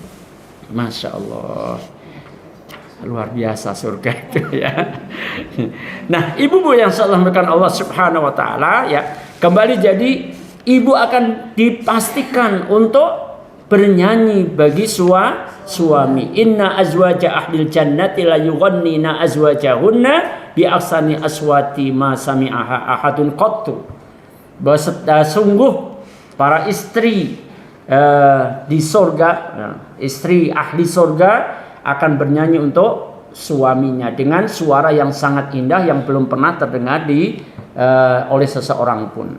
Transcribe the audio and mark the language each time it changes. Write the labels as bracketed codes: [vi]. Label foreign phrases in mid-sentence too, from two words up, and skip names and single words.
[ar] ما شاء الله, [id] luar biasa surga itu ya. Nah, ibu-ibu yang disalamkan Allah [ar] سبحانه وتعالى [id] ya, kembali jadi ibu akan dipastikan untuk bernyanyi bagi suami. [ar] إن أزواج أهل الجنة ليغنين أزواجهن بأحسن أصوات ما سمعها أحد قط. [id] Bahwa sungguh para istri di surga, istri ahli surga akan bernyanyi untuk suaminya dengan suara yang sangat indah yang belum pernah terdengar oleh seseorang pun.